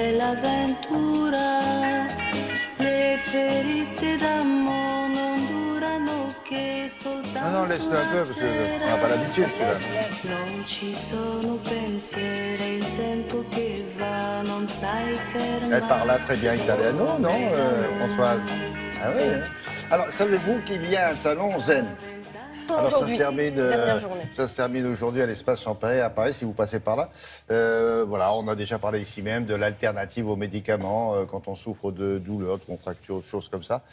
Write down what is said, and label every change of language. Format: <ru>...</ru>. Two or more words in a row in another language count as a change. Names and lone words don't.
<it>l'avventura, le ferite d'amore non durano che soltanto.</it> <fr>Non, laisse-le un peu parce qu'on n'a pas l'habitude, celui-là.</fr> <it>Non ci sono pensieri, il tempo che va, non sai fermare.</it> <fr>Elle parle là très bien italiano, non, Françoise? Ah oui, hein. Alors, savez-vous qu'il y a un salon zen? Alors ça se termine aujourd'hui à l'espace Champagne à Paris, si vous passez par là. Voilà, on a déjà parlé ici même de l'alternative aux médicaments quand on souffre de douleurs, de contractures, de choses comme ça.</fr>